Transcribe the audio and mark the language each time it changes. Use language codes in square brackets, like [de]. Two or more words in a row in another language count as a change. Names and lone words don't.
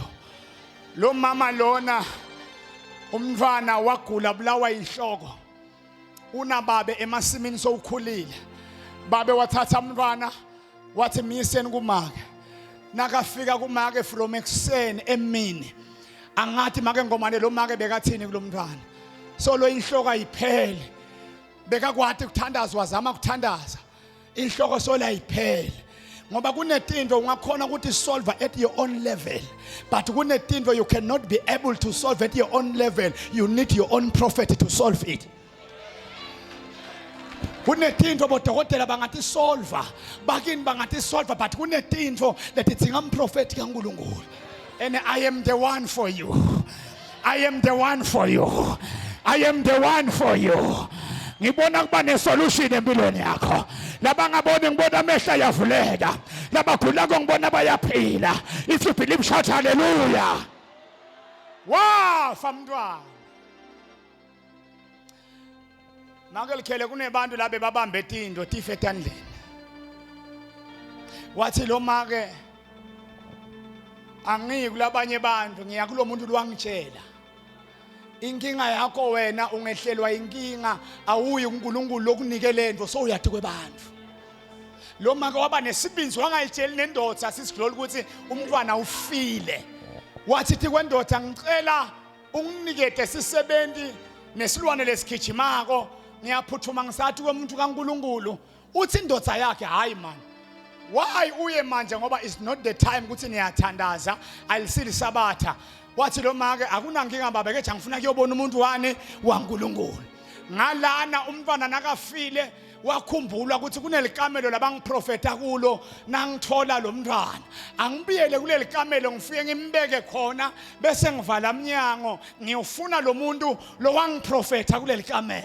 [ss] Lo mama lona umntwana wagula bulawa inhloko. Unababe emasimini sowukhulile. Babe wathatha umntwana wathi miyiseni kumake. Nakafika kumake from ekuseni emini. Angathi make ngomane lo make bekathini kulo mntwana. So lo inhloko ayiphele. Bekakwathi ukuthandaza wazama ukuthandaza. Inhloko so la ayiphele. Ngoba kunetinto ungakhona ukuthi [en] solve at your own level, but kunetinto you cannot be able to solve at your own level. You need your own prophet to solve it. [ss] Kunetinto bodokotela bangathi solve, bakini bangathi solve, but kunetinto leti tsinga umprofeti kaNkulunkulu. [en] And I am the one for you. I am the one for you. I am the one for you. [ss] Ngibona kuba nesolution empilweni yakho. Labangaboni ngibona amehla yavuleka. Labagulako ngibona bayaphila. [en] If you believe, shout hallelujah. [ss] Wow, famntwana. Makelikhele kunebantu labe babambe tindo tife etandleni. Wathi lo make angiyi kulabanye bantu, ngiya kulo muntu lwangitshela. Inkinga yakho wena ungehlelwa inkinga, awuyi kuNkulunkulu lokunikele into so uyathi kwebantu. Lo make waba nesibinzi wangayitsheli nendoda sisigloli ukuthi umntwana ufile. Wathi thi kwendoda ngicela unginikete sisebenzi nesilwane lesigijimako, ngiyaphuthuma ngisathi komuntu kaNkulunkulu. Uthi indoda yakhe hayi man, why uye manje ngoba [en] it's not the time [ss] ukuthi niyathandaza, alisili sabatha. Wathi lo make akunankinga baba ke ngifuna kuyobona umuntu wani waNkulunkulu. Ngalana umntwana nakafile wakhumbula ukuthi kunelikamelo labangiprofeta kulo, nangithola lo mntwana angibiyele kuleli kamelo ngifike ngimbeke khona bese ngivala umnyango ngiyofuna lo muntu lo wangiprofeta kuleli kamelo.